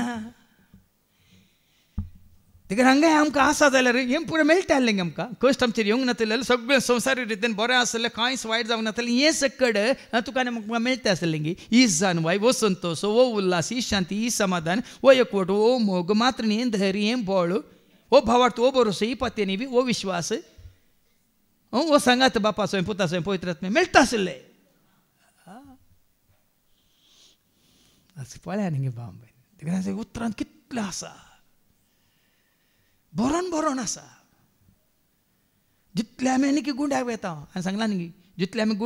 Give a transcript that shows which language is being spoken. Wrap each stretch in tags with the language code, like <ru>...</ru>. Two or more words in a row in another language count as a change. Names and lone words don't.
<kok>तेका हांगाय आमकां आसा जाल्यार हें पुरो मेळटालें आमकां कश्ट आमचेर येवंक नासलें सगळें संवसारी रितीन बरें आसलें कांयच वायट जावंक नासलें हें सकड तुका म्हाका मेळटा आसलें गी ही जानवाय वो संतोष वो उल्हास ही शांती ही समाधान वो एकवट वो मोग मात्र हें धैर्य हें बळ वो भावार्थ वो भरोसो ही पत्नी वो विश्वास वो सांगात बापा स्वयं पुता स्वयं पवित्रात्मे मेळटा आसलें पळया न्ही गे बाब उतरांत कितलें आसा बरोन आसा जितले आमी आनी की गुंड्याक वेता हांवें सांगलां न्ही जितले आमी</kok>